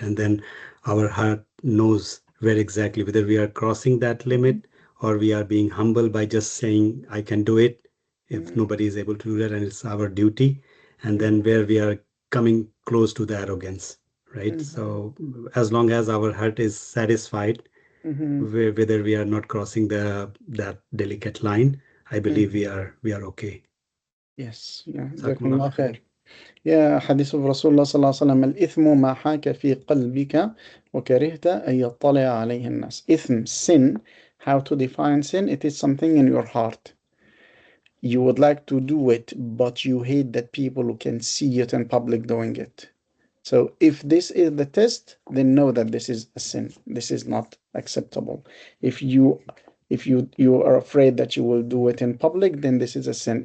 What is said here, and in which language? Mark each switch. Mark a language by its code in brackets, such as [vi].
[en] And then our heart knows where exactly, whether we are crossing that limit or we are being humble by just saying, I can do it if nobody is able to do that and it's our duty. And then where we are coming close to the arrogance, right? So as long as our heart is satisfied, whether we are not crossing that delicate line, I believe we are okay. Yes, yeah. [ar] جزاكم الله خير. يا حديث رسول الله صلى الله عليه وسلم الإثم ما حاك في قلبك وكرهت أن يطلع عليه الناس. [en] Ithm, sin, how to define sin? It is something in your heart. You would like to do it, but you hate that people can see it in public doing it. So if this is the test, then know that this is a sin. This is not acceptable. If you are afraid that you will do it in public, then this is a sin.